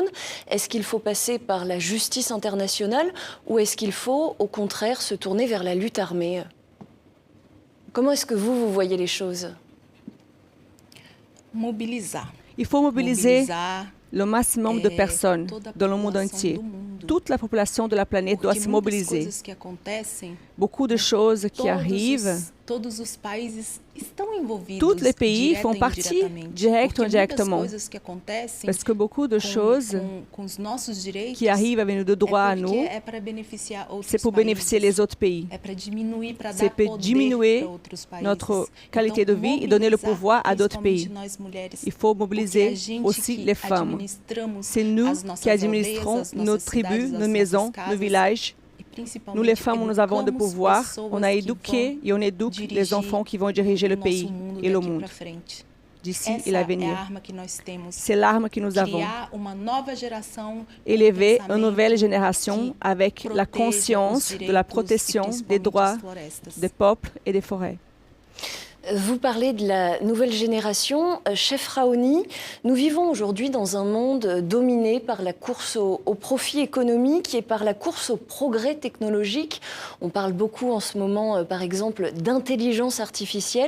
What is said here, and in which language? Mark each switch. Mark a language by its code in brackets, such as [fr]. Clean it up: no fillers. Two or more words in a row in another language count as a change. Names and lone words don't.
[fr] Est-ce qu'il faut passer par la justice internationale ou est-ce qu'il faut au contraire se tourner vers la lutte armée? Comment est-ce que vous voyez les choses? [pt] Mobilizar. [fr] Il faut mobiliser [pt] Mobilizar [fr] le maximum de personnes dans le monde entier. Toute la population de la planète doit se mobiliser. [pt] Coisas que acontecem, [fr] Beaucoup de choses qui arrivent, [pt] todos os países estão envolvidos. [fr] tous les pays [pt] direta [fr] font [pt] e [fr] partie, [pt] indiretamente. [fr] direct ou [pt] Porque [fr] indirectement. [pt] muitas coisas que acontecem [fr] Parce que beaucoup de choses [pt] com os nossos direitos [fr] qui arrivent avec nous de droit à nous, [pt] é para beneficiar outros [fr] c'est pour bénéficier [pt] países. [fr] les autres pays. [pt] É para diminuir, para [fr] C'est [pt] dar [fr] pour [pt] poder [fr] diminuer [pt] para outros países. [fr] notre qualité [pt] Então, [fr] de vie et donner le [pt] mobilizar, [fr] pouvoir à d'autres pays. [pt] principalmente nós mulheres, [fr] Il faut [pt] porque [fr] mobiliser [pt] a gente [fr] aussi [pt] que [fr] les femmes. [pt] administramos [fr] C'est nous [pt] as nossas [fr] qui administrons [pt] aldeias, as [fr] nos [pt] nossas [fr] tribus, [pt] cidades, [fr] nos [pt] as [fr] maisons, [pt] nossas [fr] nos [pt] casas, [fr] villages. [pt] e principalmente [fr] Nous, les femmes, nous avons de [pt] educamos [fr] pouvoir. [pt] pessoas [fr] On a [pt] que [fr] éduqué [pt] vão [fr] et on éduque les [pt] dirigir [fr] enfants qui vont diriger le [pt] o [fr] pays [pt] nosso mundo [fr] et le [pt] daqui [fr] monde, [pt] pra frente. [fr] d'ici [pt] Essa [fr] et l'avenir. [pt] é a arma que nós temos. [fr] C'est l'arme que nous avons. [pt] Criar uma nova geração com [fr] Élever une [pt] pensamento [fr] nouvelle génération [pt] que [fr] avec la [pt] proteja [fr] conscience [pt] os [fr] de la [pt] direitos e [fr] protection des [pt] principalmente [fr] droits [pt] as florestas. [fr] des peuples et des forêts. Vous parlez de la nouvelle génération. Chef Raoni, nous vivons aujourd'hui dans un monde dominé par la course au profit économique et par la course au progrès technologique. On parle beaucoup en ce moment, par exemple, d'intelligence artificielle.